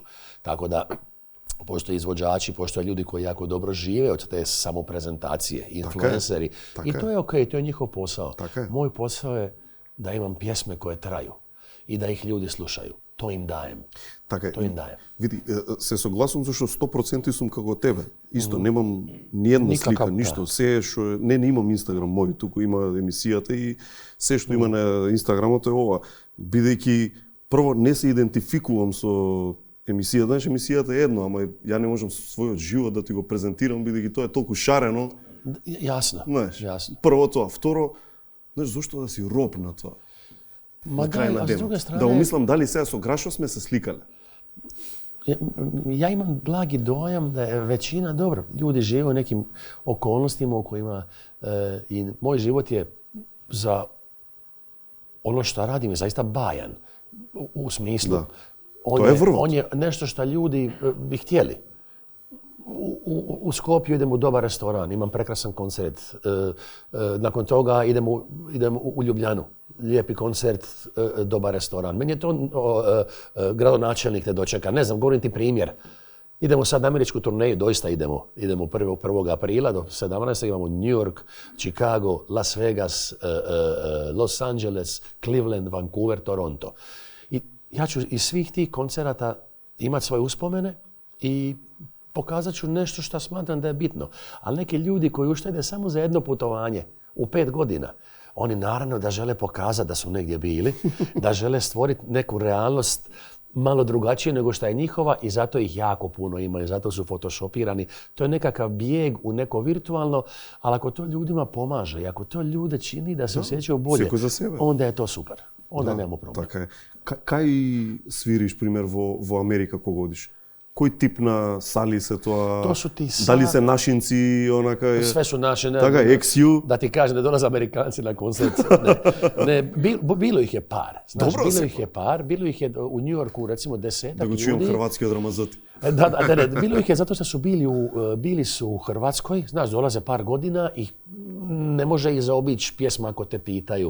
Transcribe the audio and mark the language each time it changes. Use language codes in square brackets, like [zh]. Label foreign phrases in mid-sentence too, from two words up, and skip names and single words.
[hr] Tako da postoje izvođači, postoje ljudi koji jako dobro žive od te samoprezentacije, influenceri. I to je okej, to je njihov posao. Moj posao je da imam pjesme koje traju i da ih ljudi slušaju. To im dajem. Vidi, [mk] се согласувам зашто 100% сум како тебе. Исто, немам ниедна слика, ништо. Се што не имам Инстаграм мој, туку има емисијата и се што има на Инстаграмот е ова. Бидејќи прво не се идентификувам со емисијата, знаеш, емисијата е едно, ама ја не можам својот живот да ти го презентирам, бидејќи тоа е толку шарено. Јасно. Знаеш, прво тоа. Второ, знаеш, зошто да си роб на тоа? На крај на денот. Да умислам дали сега со Грашо сме се сликале. [hr] Ja imam blagi dojam da je većina, dobro, ljudi žive u nekim okolnostima u kojima i moj život je za ono što radim je zaista bajan. U smislu, on je nešto što ljudi bi htjeli. U Skopju idem u dobar restoran, imam prekrasan koncert. Nakon toga idem u Ljubljanu. Lijepi koncert, dobar restoran. Meni je to gradonačelnik te dočeka. Ne znam, govorim ti primjer. Idemo sad na američku turneju, doista idemo. Idemo 1. aprila do 17. Imamo New York, Chicago, Las Vegas, Los Angeles, Cleveland, Vancouver, Toronto. I ja ću iz svih tih koncerata imati svoje uspomene i pokazat ću nešto što smatram da je bitno. Ali neki ljudi koji uštede samo za jedno putovanje u 5 godina, oni naravno da žele pokazati da su negdje bili, da žele stvoriti neku realnost malo drugačije nego što je njihova i zato ih jako puno imaju, zato su photoshopirani. To je nekakav bijeg u neko virtualno, ali ako to ljudima pomaže i ako to ljude čini da se osjećaju bolje, onda je to super. Onda nemamo problem. [mk] Така е. Кај свириш, пример, во Америка кога одиш? Кој тип на сали се тоа? [hr] To su ti [mk] Дали се нашинци, онака? [hr] Sve su naše. [mk] Така, XU? [hr] Da ti kažem, ne dolaze Amerikanci na koncert. Bilo ih je par. Znaš, bilo ih je u New Yorku, recimo 10 ljudi. [mk] Да го чујем хрватски од Рамазоти. [hr] Bilo ih je zato što su bili su u Hrvatskoj, znaš, dolaze par godina i ne može ih zaobići pjesma ako te pitaju.